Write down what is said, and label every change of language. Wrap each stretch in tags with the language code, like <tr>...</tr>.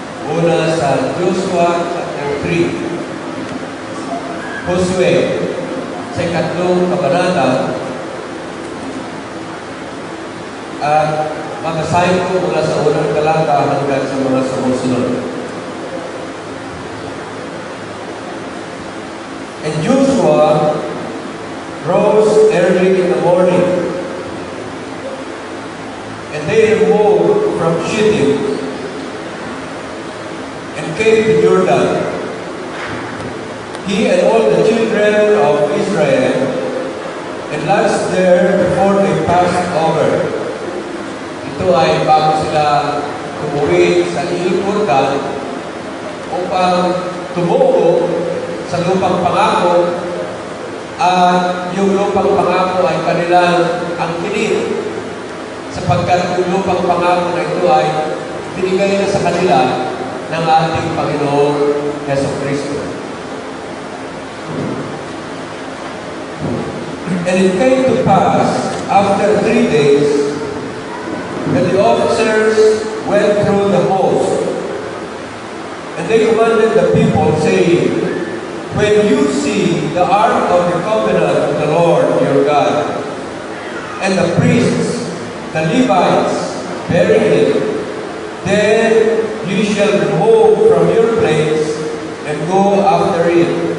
<tl>Una sa Joshua chapter 3. Josue, sa ikatlong kabanata. At makasahin ko mula sa unang talata hanggang sa mga sumusunod.</tl> <en>And Joshua rose early in the morning, and they removed from Shittim and came to Jordan, he and all the children of Israel, and lodged there before they passed over.</en> <tl>Ito ay bago sila umuwi sa Jordan upang tumuo sa lupang pangako, at yung lupang pangako ay kanilang angkinin, sapagkat yung lupang pangako na ito ay binigay na sa kanila ng ating Panginoong Jesucristo.</tl> <en>And it came to pass after 3 days that the officers went through the host, and they commanded the people, saying, when you see the ark of the covenant of the Lord your God, and the priests, the Levites, bearing it, then you shall remove from your place and go after it.</en>